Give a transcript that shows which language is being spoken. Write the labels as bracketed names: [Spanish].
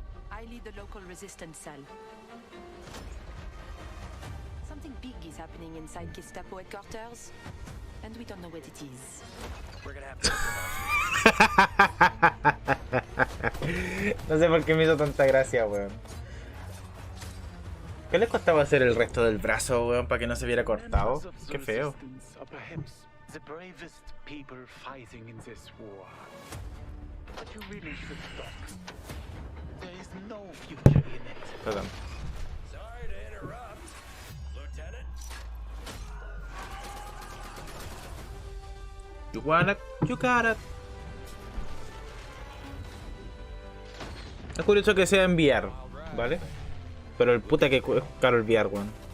[English] I lead the local resistance cell. Something big is happening inside Gestapo headquarters, and we don't know what it is. We're gonna have to [Spanish] No sé por qué me hizo tanta gracia, weón. ¿Qué les costaba hacer el resto del brazo, weón, para que no se viera cortado? Qué feo. [English] The bravest people fighting in this war. But you really should stop. There is no future in it. [Spanish] Perdón. [English] Sorry to interrupt, Lieutenant. You got it. [Spanish] Es curioso que sea enviar, ¿vale? Pero el puta que es caro el VR, weón.